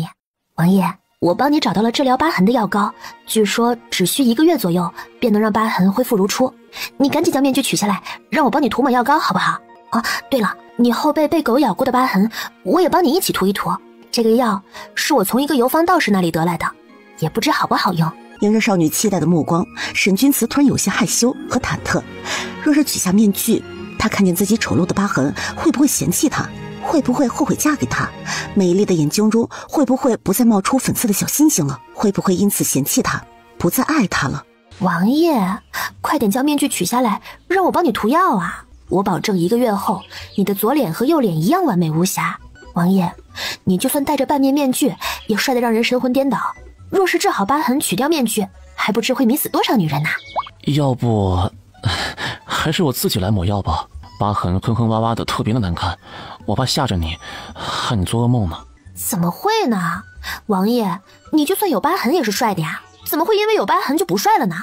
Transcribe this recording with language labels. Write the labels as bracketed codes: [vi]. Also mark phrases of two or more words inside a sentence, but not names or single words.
[zh] 王爺，我幫你找到了治療疤痕的藥膏，據說只需1個月左右便能讓疤痕恢復如初。你趕緊將面具取下來，讓我幫你塗抹藥膏好不好？哦，對了，你後背被狗咬過的疤痕，我也幫你一起涂一涂。這個藥是我從一個遊方道士那裡得來的，也不知好不好用。迎着少女期待的目光，沈君慈突然有些害羞和忐忑。若是取下面具，她看見自己醜陋的疤痕，會不會嫌棄她？會不會後悔嫁給他？美麗的眼睛中會不會不再冒出粉色的小星星了？會不會因此嫌棄他，不再愛他了？王爺，快點将面具取下來，讓我幫你塗藥啊！我保證1個月後，你的左臉和右臉一樣完美無瑕。王爺，你就算戴着半面面具，也帥得讓人神魂顛倒。若是治好疤痕，取掉面具，還不知會迷死多少女人呢？要不，還是我自己來抹藥吧。疤痕坑坑洼洼的，特別的難看，我怕嚇着你，害你做噩夢呢。怎麼會呢？王爺，你就算有疤痕也是帥的呀，怎麼會因為有疤痕就不帥了呢？